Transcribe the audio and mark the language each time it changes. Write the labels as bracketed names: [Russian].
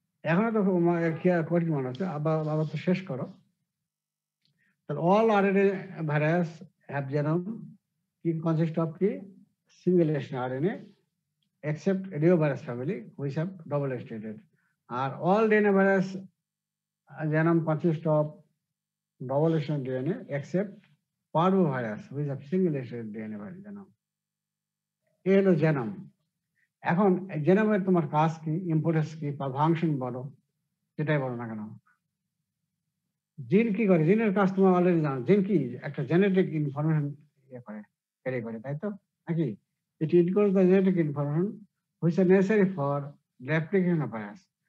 [Bangla] এখনো তো কঠিন মনে হচ্ছে, আবার তো শেষ করো। [English] তাহলে all RNA virus have genome consist of কি single standard RNA except reovirus family which have double stranded, আর all DNA virus genome consist of double stranded DNA except parvovirus which have single stranded DNA genome. [Bangla] এই হলো genome. এখন জেনোমের তোমার কাজ কি, importance কি, বা function বলো, সেটাই বলো না কেন। জিন কি করে, জিনের কাজ তোমার অলরেডি জানো। জিন কি একটা জেনেটিক ইনফরমেশন ক্যারি করে, তাই তো নাকি? [English] It includes the genetic information which are necessary for replication of virus.